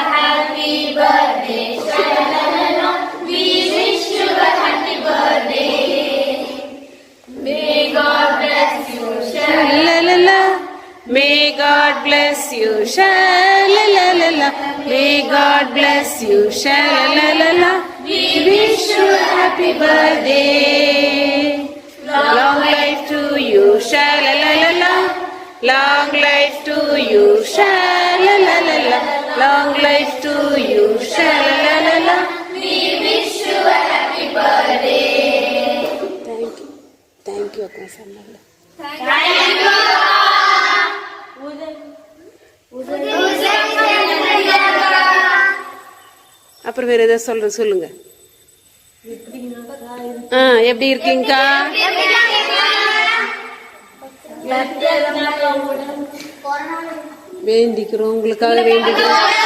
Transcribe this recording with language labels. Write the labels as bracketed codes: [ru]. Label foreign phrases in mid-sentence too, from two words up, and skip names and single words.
[en] Happy birthday, sha-la-la-la. We wish you a happy birthday. May God bless you, sha-la-la-la. May God bless you, sha-la-la-la-la. May God bless you, sha-la-la-la-la. We wish you a happy birthday. Long life to you, sha-la-la-la-la. Long life to you, sha-la-la-la-la. Long life to you, sha-la-la-la-la. We wish you a happy birthday. Thank you, Akka Samala. Thank you. [ta] அப்புறம் வேற ஏதாவது சொல்லுங்க. எப்படி இருக்கீங்கக்கா? வேண்டிக்கிறோம், உங்களுக்காக வேண்டிக்கிறோம்.